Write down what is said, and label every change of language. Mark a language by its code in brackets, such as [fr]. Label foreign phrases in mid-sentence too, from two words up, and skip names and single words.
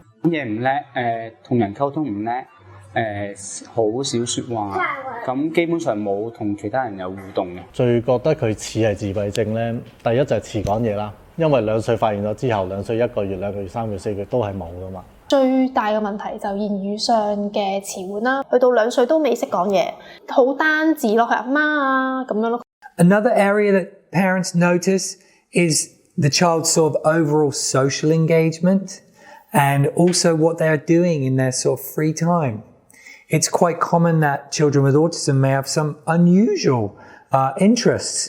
[yue] 講嘢唔叻，同人溝通唔叻，好少説話，咁基本上冇同其他人有互動嘅。最覺得佢似係自閉症咧，第一就係遲講嘢啦，因為2歲發現咗之後，2歲1個月、2個月、3個月、4個月都係冇噶嘛。最大嘅問題就言語上嘅詞彙啦，去到2歲都未識講嘢，好單字咯，係阿媽啊咁樣咯。 [en] Another area that parents notice is the child's sort of overall social engagement and also what they are doing in their sort of free time. It's quite common that children with autism may have some unusual interests.